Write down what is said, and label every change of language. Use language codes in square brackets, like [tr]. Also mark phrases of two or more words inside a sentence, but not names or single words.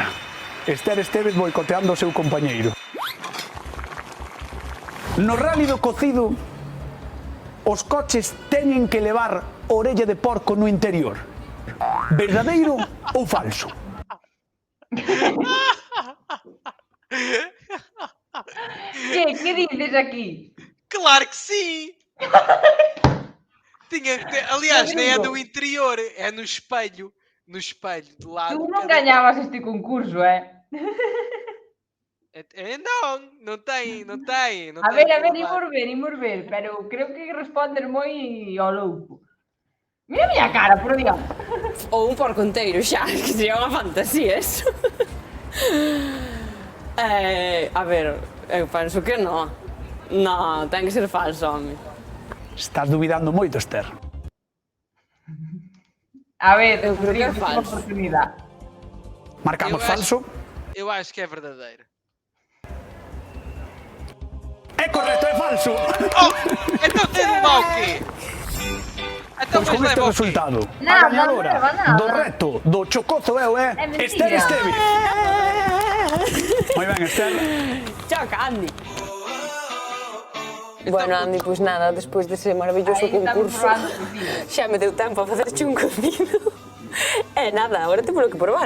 [gl] Esther Estevez boicoteando o seu compañeiro. No rally do cocido, os coches teñen que levar orella de porco no interior. Verdadeiro ou falso? Que dices aquí? [pt] Claro que sim! Aliás, nem é Rodrigo. no interior, é no espelho. No espelho, de lado. [gl] Tú non gañabas este concurso, [pt] Não tem. [gl] A ver, imos ver, pero creo que respondes moi ao louco. Mira a miña cara, [es] por Dios. [gl] Ou un porco inteiro xa, que sería unha fantasía eso. A ver, eu penso que non. Non, ten que ser falso, home. Estás dubidando moito, Esther. A ver, Eu creo que é Rodrigo, falso. unha oportunidade. Marcamos [pt] Eu acho- falso. Eu acho que é verdadeiro. [gl] É correcto, é falso. [pt] Oh! Então tem de levar o quê? Então Pois mas [gl] con este [pt] leva o quê? [gl] resultado, a Nada, gañadora non leva nada. do reto do chocozo eu é [pt] É mentira. [gl] Esther Estevez. Moi ben, Esther. Choca, Andy. Bueno, Andy, pois nada, despois dese maravilloso [pt] Aí estamos [gl] concurso, probando cocido. xa me deu tempo a facerche un cocido. E nada, agora temos que probar.